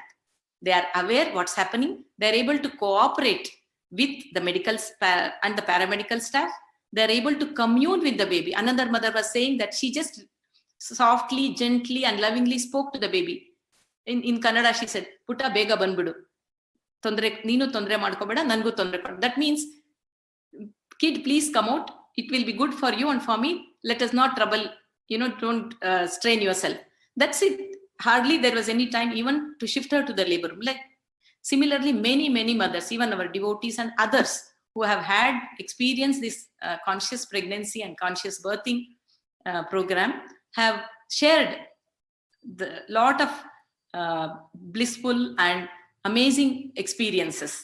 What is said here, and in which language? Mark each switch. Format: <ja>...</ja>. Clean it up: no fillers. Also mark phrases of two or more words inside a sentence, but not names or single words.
<en>They are aware what's happening. They are able to cooperate with the medical and the paramedical staff. They are able to commune with the baby. Another mother was saying that she just softly, gently, and lovingly spoke to the baby. In Kannada, she said,</en> <kn>"ಪುಟ್ಟ ಬೇಗ ಬಂಬಿಡು. ನೀನು ತೊಂದರೆ ಮಾಡ್ಕೋಬೇಡ, ನಂಗು ತೊಂದರೆ."</kn> <en>That means, kid, please come out. It will be good for you and for me. Let us not trouble, don't strain yourself. That's it. Hardly there was any time even to shift her to the labor room. Like, similarly, many, many mothers, even our devotees and others who have had experienced this conscious pregnancy and conscious birthing program have shared the lot of blissful and amazing experiences.</en>